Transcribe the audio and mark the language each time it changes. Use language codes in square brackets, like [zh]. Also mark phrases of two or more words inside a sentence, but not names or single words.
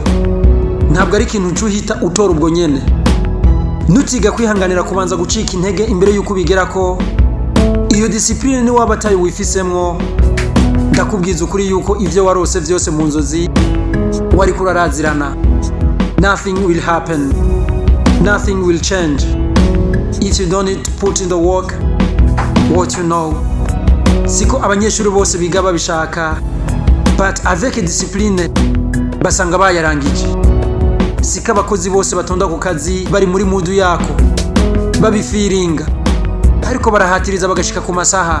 [rn] Ntabwo ari ikintu cyuhita utora ubwo nyene. Nutiga kwihanganira kubanza gucika intege imbere yuko ubigerako, iyo discipline ni wabataye wifisemwo. Ndakubwiza ukuri yuko ivyo warose vyose mu nzozi wari kurarazirana. [en] Nothing will happen, nothing will change if you don't need to put in the work what you know. [rn] Siko abanyeshuri bose biga babishaka, but [fr] avec discipline [rn] basanga bayarangije. Siko abakozi bose batonda ku kazi bari muri mudu yako babifiringa, ariko barahatiriza bagashika ku masaha.